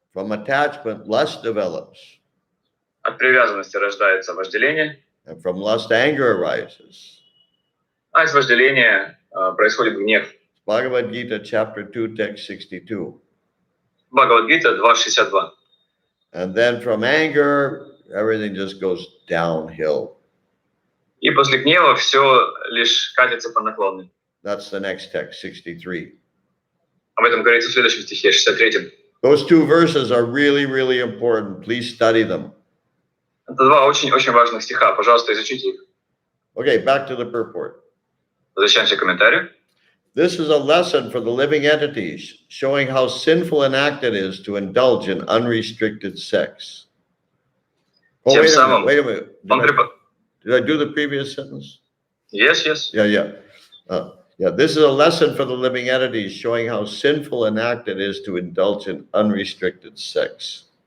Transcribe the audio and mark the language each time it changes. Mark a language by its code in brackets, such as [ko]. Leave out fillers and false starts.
[en] From attachment, lust develops. [ru] От привязанности рождается вожделение, [en] And from lust, anger arises. [ru] а из вожделения происходит гнев. [en] Bhagavad Gita, chapter 2, text 62. [ru] Бхагавад-гита 2.62. [en] And then from anger, everything just goes downhill. [ru] И после гнева все лишь катится по наклонной. [en] That's the next text, 63. [ru] Об этом говорится в следующем стихе, 63. [en] Those two verses are really, really important. Please study them. [ru] Это два очень-очень важных стиха. Пожалуйста, изучите их. [en] Okay, back to the purport. [ru] Возвращаемся к комментарию. [en] This is a lesson for the living entities, showing how sinful an act it is to indulge in unrestricted sex. Oh, [ru] Тем [en] wait a [ru] самым [en] minute, wait a minute. [ru] он [en] Did I do the previous sentence? Yes, yes. Yeah, this is a lesson for the living entities, showing how sinful an act it is to indulge in unrestricted sex.